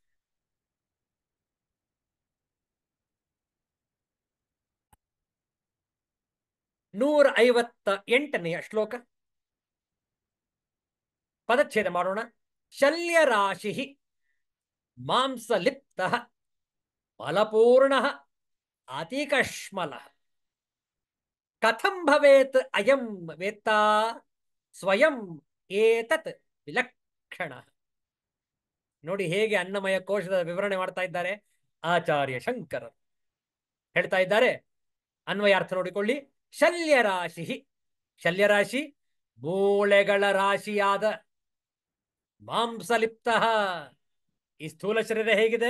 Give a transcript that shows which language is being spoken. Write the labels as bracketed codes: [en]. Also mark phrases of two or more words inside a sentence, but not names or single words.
[kn] 158ನೆಯ ಶ್ಲೋಕ, ಪದಚ್ಛೇದ ಮಾಡೋಣ. [sa] ಶಲ್ಯರಾಶಿ ಮಾಂಸಲಿಪ್ತ ಫಲಪೂರ್ಣ ಅತಿಕಶ್ಮಲ ಕಥಂ ಭವೇತ್ ಅಯಂ ವೇತ್ತಾ ಸ್ವಯಂ ಏತತ್ ವಿಲಕ್ಷಣ. [kn] ನೋಡಿ ಹೇಗೆ ಅನ್ನಮಯ ಕೋಶದ ವಿವರಣೆ ಮಾಡ್ತಾ ಇದ್ದಾರೆ ಆಚಾರ್ಯ ಶಂಕರರು. ಹೇಳ್ತಾ ಇದ್ದಾರೆ, ಅನ್ವಯಾರ್ಥ ನೋಡಿಕೊಳ್ಳಿ. ಶಲ್ಯರಾಶಿ, ಶಲ್ಯರಾಶಿ ಮೂಳೆಗಳ ರಾಶಿಯಾದ, ಮಾಂಸಲಿಪ್ತ, ಈ ಸ್ಥೂಲ ಶರೀರ ಹೇಗಿದೆ?